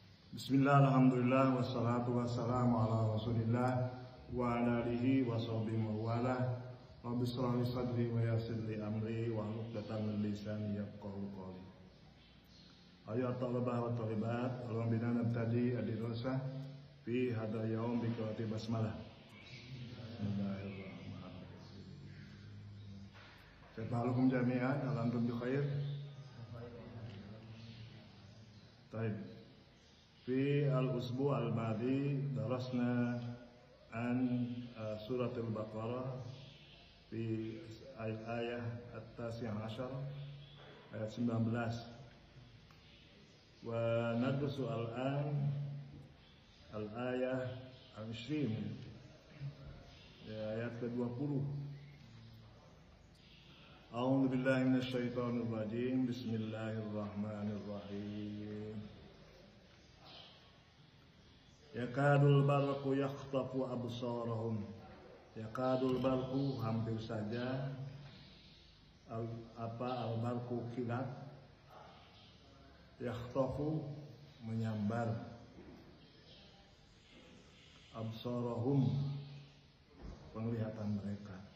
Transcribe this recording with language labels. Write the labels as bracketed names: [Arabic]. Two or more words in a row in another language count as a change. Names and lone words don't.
[Arabic] بسم الله، الحمد لله، والصلاة والسلام على رسول الله وعلى آله وصحبه ووالاه. رب اشرح لي صدري ويسر لي أمري واحلل عقدة من لساني يفقهوا قولي. أيات الطلبة والطالبات، اللهم بنا نبتدئ الدراسة في هذا اليوم بقراءة البسملة. بسم الله الرحمن الرحيم. كيف حالكم جميعا، الحمد لله بخير. Baik. في الأسبوع الماضي درسنا عن سورة البقرة في آية التاسعة عشر آية 19 وندرس الآن الآية الـ20 [Indonesian] ayat ke-20. [Arabic] أعوذ بالله من الشيطان الرجيم. Bismillahirrahmanirrahim. يكاد البرق يخطف أبصارهم. يكاد البرق [Indonesian] hampir saja al-barqu kilat. Yakhtafu menyambar. Absarahum penglihatan mereka.